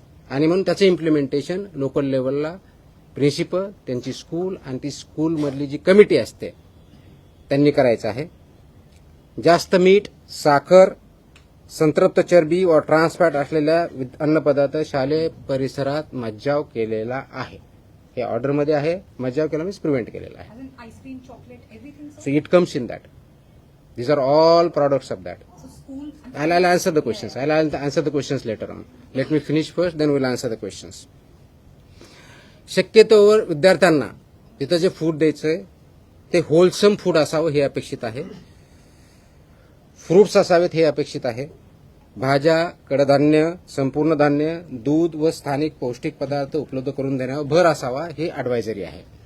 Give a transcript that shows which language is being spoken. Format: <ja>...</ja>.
<mr>आणि म्हणून त्याचं इम्प्लिमेंटेशन लोकल लेवलला प्रिन्सिपल, त्यांची स्कूल आणि ती स्कूलमधली जी कमिटी असते त्यांनी करायचं आहे. जास्त मीठ, साखर, संतृप्त चरबी व ट्रान्सफॅट असलेल्या अन्नपदार्थ शालेय परिसरात मज्जाव केलेला आहे. हे ऑर्डरमध्ये आहे. मज्जाव केला मीन्स प्रिव्हेंट केलेला आहे.</mr> <en>Ice cream, chocolate, everything. So it comes in that. These are all products of that. So school. I'll answer the questions. I'll answer the questions later on. Let me finish first, then we'll answer the questions.</en> <mr>शक्यतोवर विद्यार्थ्यांना तिथं जे food द्यायचंय ते wholesome food असावं हे अपेक्षित आहे. फ्रुट्स असावेत हे अपेक्षित आहे. भाज्या, कडधान्य, संपूर्ण धान्य, दूध व स्थानिक पौष्टिक पदार्थ उपलब्ध करून देण्यावर भर असावा हे ॲडवायझरी आहे.</mr>